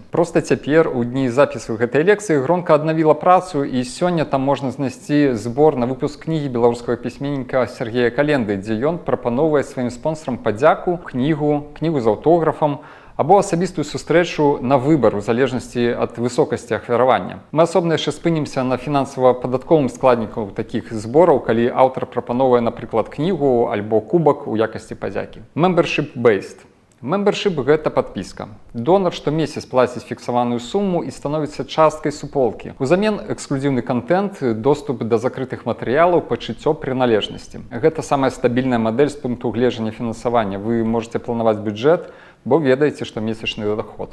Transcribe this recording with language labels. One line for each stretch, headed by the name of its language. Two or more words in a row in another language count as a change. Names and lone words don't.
Belarusian: Проста цяпер, у дні запісу гэтай лекцыі, Гронка аднавіла працу, і сёння там можна знайсці збор на выпуск кнігі беларускага пісьменніка Сергея Календы, дзе ён прапаноўвае сваім спонсорам падзяку, кнігу з аўтографам, або асабістую сустрэчу на выбар у залежнасці ад высокасці ахвяравання. Мы асобна яшчэ спынімся на фінансава-падатковым складніку такіх збораў, калі аўтар прапаноўвае, напрыклад, кнігу альбо кубак у якасці падзякі. Membership-based. Membership – гэта падпіска. Донар штомесяц плаціць фіксаваную суму і становіцца часткай суполкі. Узамен эксклюзіўны контент, доступ да закрытых матэрыялаў, пачуццё прыналежнасці. Гэта самая стабільная мадэль з пункту гледжання фінансавання. Вы можете планаваць бюджэт, бо ведаеце, што месячны доход.